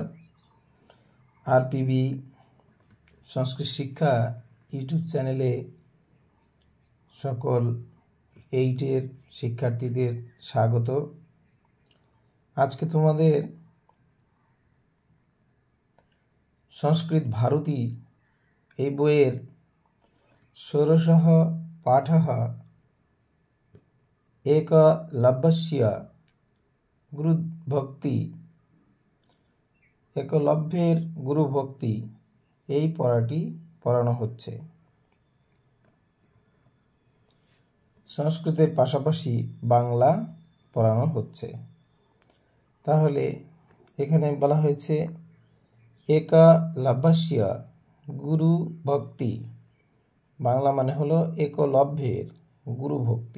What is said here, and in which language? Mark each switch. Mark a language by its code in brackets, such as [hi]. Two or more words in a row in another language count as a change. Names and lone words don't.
[bn] আরপিবি সংস্কৃত শিক্ষা ইউটিউব চ্যানেলে সকল 8 শিক্ষার্থীদের স্বাগত। আজ কে তোমাদের সংস্কৃত ভারতী এই বইয়ের [sa] ষোড়শः पाठः एकलव्यस्य गुरुभक्ति [bn] একলব্যের গুরুভক্তি এই পড়াটি পড়ানো হচ্ছে। সংস্কৃতের পাশাপাশি বাংলা পড়ানো হচ্ছে। তাহলে এখানে বলা হয়েছে [sa] একলব্যস্য গুরু ভক্তি, [bn] বাংলা মানে হলো একলব্যের গুরু ভক্তি।